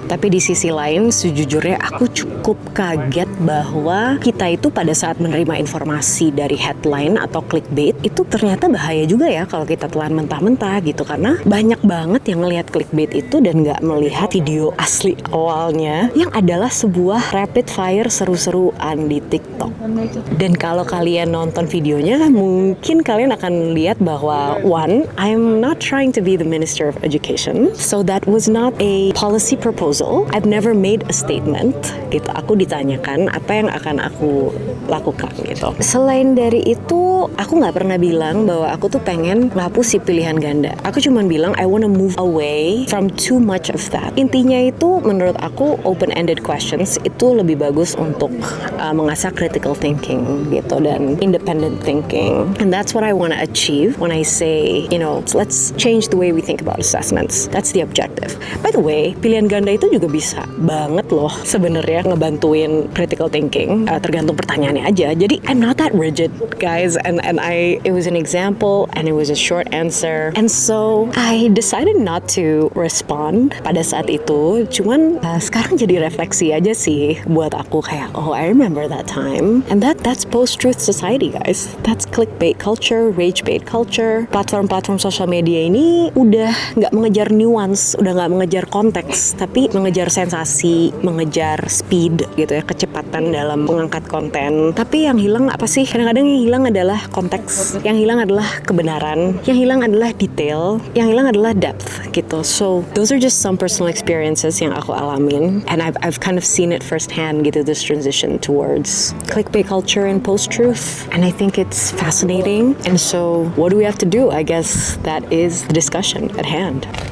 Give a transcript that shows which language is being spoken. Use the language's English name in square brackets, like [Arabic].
[Indonesian] Tapi di sisi lain, sejujurnya aku cukup kaget bahwa kita itu pada saat menerima informasi dari headline atau clickbait itu ternyata bahaya juga ya kalau kita telan mentah-mentah gitu, karena banyak banget yang ngelihat clickbait itu dan nggak melihat video asli awalnya yang adalah sebuah rapid fire seru-seruan di TikTok. Dan kalau kalian nonton videonya, mungkin kalian akan lihat bahwa [English] one, I'm not trying to be the Minister of Education, so that was not a policy proposal. I've never made a statement gitu. [Indonesian] Aku ditanyakan apa yang akan aku lakukan gitu. Selain dari itu, aku nggak pernah bilang bahwa aku tuh pengen menghapus si pilihan ganda. Aku cuma bilang [English] I wanna move away from too much of that. [Indonesian] Intinya itu menurut aku open-ended questions itu lebih bagus untuk mengasah critical thinking gitu dan independent thinking. [English] And that's what I wanna achieve when I say, you know, let's change the way we think about assessments. That's the objective. By the way, [Indonesian] pilihan ganda itu juga bisa banget loh sebenarnya ngebantuin critical thinking. Tergantung pertanyaannya aja. Jadi [English] I'm not that rigid, guys. And it was an example and it was a short answer. And so I decided not to respond [Indonesian] pada saat itu. Cuman sekarang jadi refleksi aja sih buat aku kayak, [English] oh I remember that time. And that's post-truth society, guys. That's clickbait culture, rage bait culture. [Indonesian] Platform-platform sosial media ini udah nggak mengejar nuance, udah nggak mengejar konteks, tapi mengejar sensasi mengejar speed gitu ya, kecepatan dalam mengangkat konten. Tapi yang hilang apa sih? Kadang-kadang yang hilang adalah konteks, yang hilang adalah kebenaran, yang hilang adalah detail, yang hilang adalah depth gitu. [English] So those are just some personal experiences [Indonesian] yang aku alamin, [English] and I've kind of seen it firsthand gitu, this transition towards clickbait culture and post-truth, and I think it's fascinating. And so what do we have to do? I guess that is the discussion at hand.